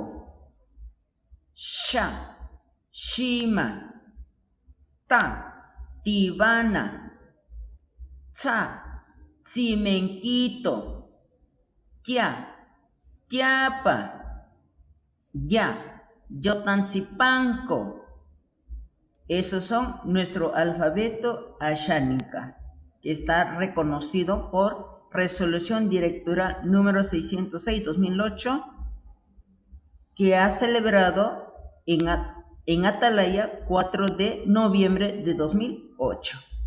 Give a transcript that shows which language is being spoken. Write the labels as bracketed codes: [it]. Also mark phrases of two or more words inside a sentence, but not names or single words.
[cni] Sha. Shima. Ta. Tibana. Tsa. Cimenquito. Tia. Tiapa. Ya. Yotanzipanco. [es] Esos son nuestro alfabeto asháninka, que está reconocido por Resolución Directora número 606/2008, que ha celebrado en Atalaya 4 de noviembre de 2008.